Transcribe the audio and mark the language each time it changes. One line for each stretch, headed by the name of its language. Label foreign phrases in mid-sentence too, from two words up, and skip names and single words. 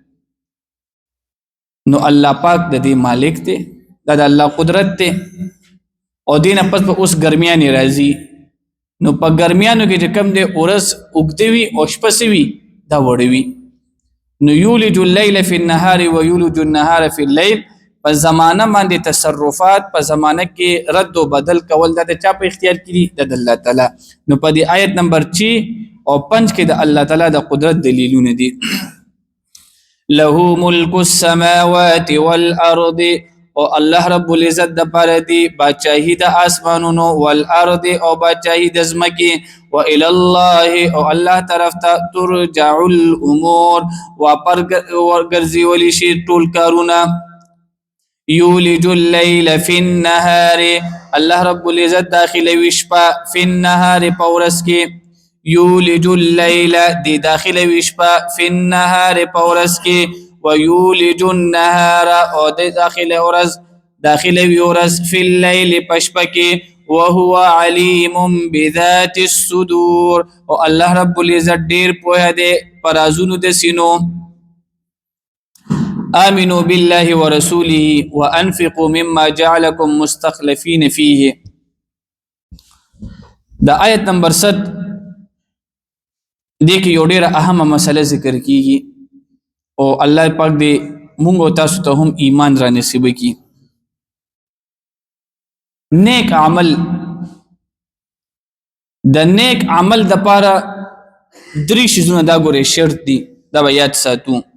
Pashto: نو الله پاک د دې مالک دی، دا د الله قدرت دی. او دې نه پس په اوس ګرمیانې راځي. نو په ګرمیانو کې چې کم دی ورځ اوږده وي او شپه څه وي دا وړه وي.
Arabic: نو یولج اللیل فی النهار و یولج النهار فی اللیل.
Pashto: په زمانه باندې تصرفات په زمانه کې رد و بدل کول دا د چا په اختیار کې دي؟ د الله تعالی. نو په دې آیت نمبر 6 او 5 کې د الله تعالی د قدرت دلیلونه دي.
Arabic: له ملک السماوات والارض،
Pashto: او الله رب العزت د پاره دی بادشاہی د اسمانونو والارض او بادشاہی د ځمکې.
Arabic: وإلى الله،
Pashto: او الله طرف ته
Arabic: ترجع الامور
Pashto: ورګرځي ولی شي ټول کارونه.
Arabic: یولج الليل في النهار،
Pashto: الله رب العزت داخلوي شپه
Arabic: فی النهار
Pashto: په ورځ کې.
Arabic: یولج الليل
Pashto: دی داخلوي شپه
Arabic: فی النهار
Pashto: په ورځ کې.
Arabic: ويولج النهار،
Pashto: او د داخله ورځ
Arabic: فی الليل
Pashto: پشپکه.
Arabic: وهو علیم بذات الصدور،
Pashto: او الله رب العزت ډیر پوهه دی پرازونو د سینو.
Arabic: آمنوا بالله ورسوله وانفقوا مما جعلكم مستخلفین فيه.
Pashto: دا آیت نمبر 7 دې کې یو ډیره اهمه مسله ذکر کیږي او الله پاک دې مونږ او تاسو ته هم ایمان را نصیب کړي. نیک عمل، د نیک عمل د پاره درې شیزونه دا ګوره شرط دي، دا به یاد ساتو.